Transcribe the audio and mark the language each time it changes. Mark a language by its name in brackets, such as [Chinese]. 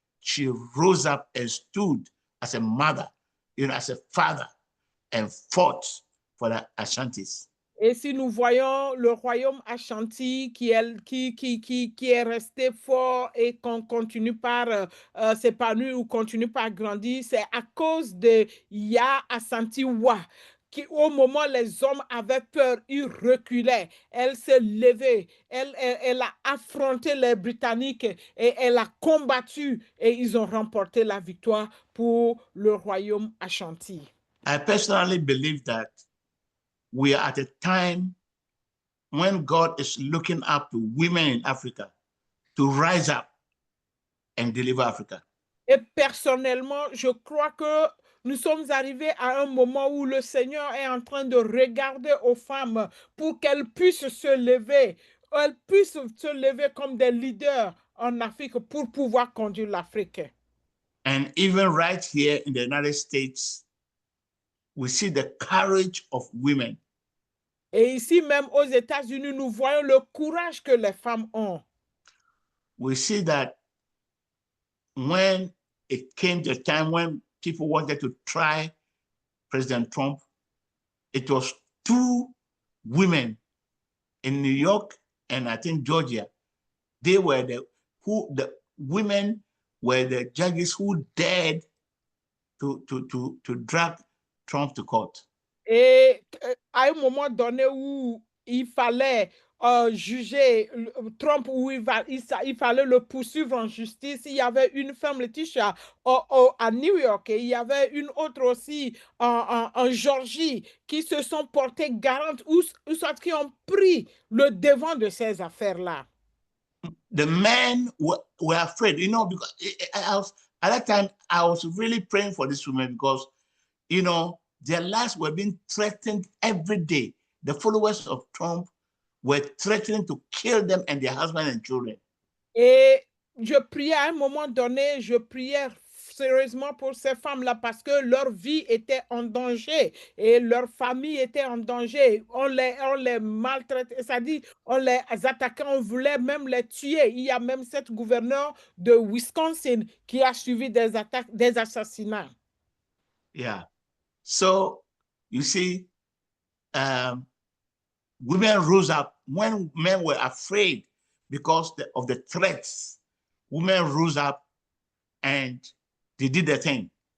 [English] She rose up and stood as a mother, as a father, and fought for the Ashantis. [French] Et si nous voyons le royaume Ashanti qui est resté fort et qu'on continue par s'épanouir ou continue par grandir, c'est à cause de Ya Asantewa. Qui, au moment où les hommes avaient peur, ils reculaient. Elle s'est levée, elle a affronté les Britanniques et elle a combattu et ils ont remporté la victoire pour le royaume Ashanti. [English] I personally believe that we are at a time when God is looking up to women in Africa to rise up and deliver Africa. [French] Et personnellement, je crois que nous sommes arrivés à un moment où le Seigneur est en train de regarder aux femmes pour qu'elles puissent se lever. Elles puissent se lever comme des leaders en Afrique pour pouvoir conduire l'Afrique. [English] And even right here in the United States, we see the courage of women. [French] Et ici même aux États-Unis, nous voyons le courage que les femmes ont. [English] We see that when it came to a time when people wanted to try President Trump, it was two women in New York and I think Georgia. They were the women were the judges who dared to drag Trump to court. [French] Et à un moment donné où il fallait juger Trump, où il fallait le poursuivre en justice, il y avait une femme, Laetitia, à New York, et il y avait une autre aussi en Georgie, qui se sont portées garantes, ou soit qui ont pris le devant de ces affaires-là. [English] The men were afraid, you know, because at that time, I was really praying for these women because, you know, their lives were being threatened every day. The followers of Trump were threatening to kill them and their husbands and children. [French] Et je priais à un moment donné, je priais sérieusement pour ces femmes-là parce que leur vie était en danger et leur famille était en danger. On les maltraitait, c'est-à-dire on les attaquait, on voulait même les tuer. Il y a même cette gouverneur de Wisconsin qui a suivi des attaques, des assassinats. [English] Yeah. So, you see, women rose up when men were afraid because of the threats. Women rose up and they did their thing.